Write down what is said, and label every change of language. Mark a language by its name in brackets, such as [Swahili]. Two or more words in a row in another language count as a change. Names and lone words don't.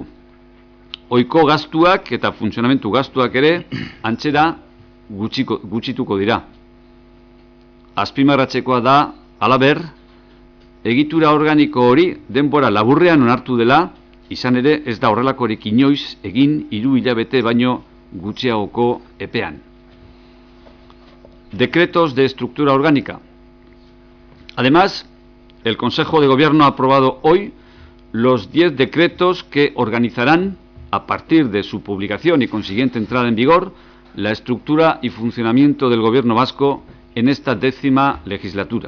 [Basque] Ohiko gastuak eta funtzionamentu gastuak ere antzera gutxituko dira. Azpimarratzekoa da, halaber, egitura organiko hori denbora laburrean onartu dela, izan ere ez da horrelakorik inoiz egin 3 hilabete baino gutxiagoko epean. [Spanish] Decretos de estructura orgánica. Además, el Consejo de Gobierno ha aprobado hoy los 10 decretos que organizarán, a partir de su publicación y consiguiente entrada en vigor, la estructura y funcionamiento del Gobierno vasco en esta 10ª legislatura.